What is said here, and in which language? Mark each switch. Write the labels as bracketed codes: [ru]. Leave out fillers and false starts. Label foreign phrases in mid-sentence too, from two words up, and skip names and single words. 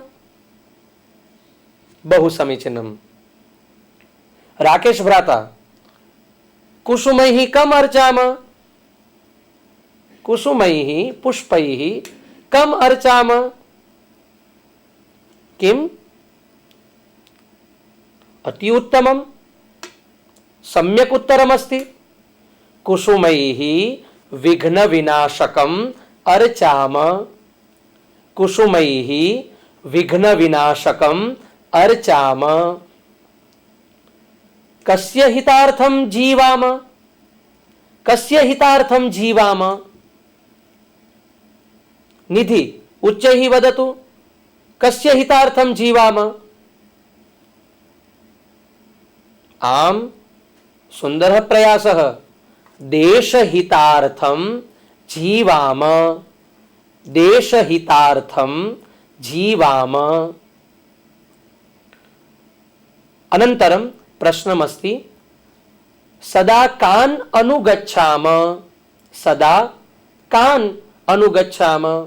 [sa] બહુ સમીચીનમ. રાકેશ ભ્રાતા કુસુમૈઃ કમ અર્ચામ? કુસુમૈઃ પુષ્પૈઃ કમ અર્ચામ? કિમ? અતિ ઉત્તમમ. सम्यक उत्तरमस्ति. कुसुमैः विघ्न विनाशकम अर्चाम. कुसुमैः विघ्न विनाशकम अर्चाम. कस्य हितार्थम जीवाम? कस्य हितार्थम जीवाम? निधि उच्चैः वदतु. कस्य हितार्थम जीवाम? आम सुंदर प्रयासः. દેશહિતાર્થમ જીવામ, દેશહિતાર્થમ જીવામ. અનંતરમ પ્રશ્નમસ્તિ સદા કાન અનુગચ્છામ, સદા કાન અનુગચ્છામ.